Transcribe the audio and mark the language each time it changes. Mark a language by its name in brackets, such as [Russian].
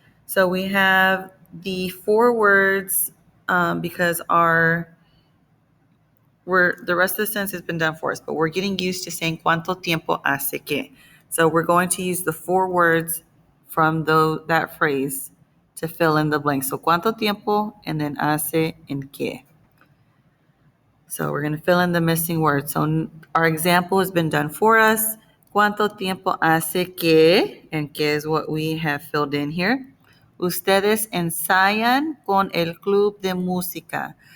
[English] So we have the 4 words because the rest of the sentence has been done for us, but we're getting used to saying [Spanish] cuánto tiempo hace que. [English] So we're going to use the 4 words from that phrase to fill in the blanks. So [Spanish] cuánto tiempo [English] and then hace and que. So we're going to fill in the missing words. So our example has been done for us. [Spanish] ¿Cuánto tiempo hace que? [English] And que is what we have filled in here. [Spanish] Ustedes ensayan con el club de música.